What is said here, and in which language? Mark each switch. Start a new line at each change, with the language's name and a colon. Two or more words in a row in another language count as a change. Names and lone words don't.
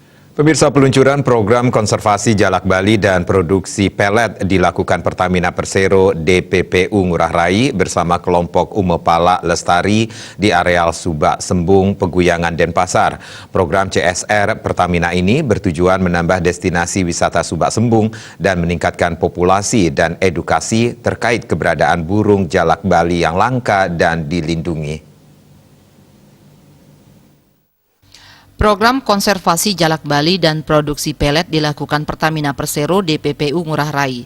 Indonesian: Pemirsa, peluncuran program konservasi jalak Bali dan produksi pelet dilakukan Pertamina Persero DPPU Ngurah Rai bersama kelompok Umepala Lestari di areal Subak Sembung, Peguyangan, Denpasar. Program CSR Pertamina ini bertujuan menambah destinasi wisata Subak Sembung dan meningkatkan populasi dan edukasi terkait keberadaan burung jalak Bali yang langka dan dilindungi. Program konservasi jalak Bali dan produksi pelet dilakukan Pertamina Persero DPPU Ngurah Rai.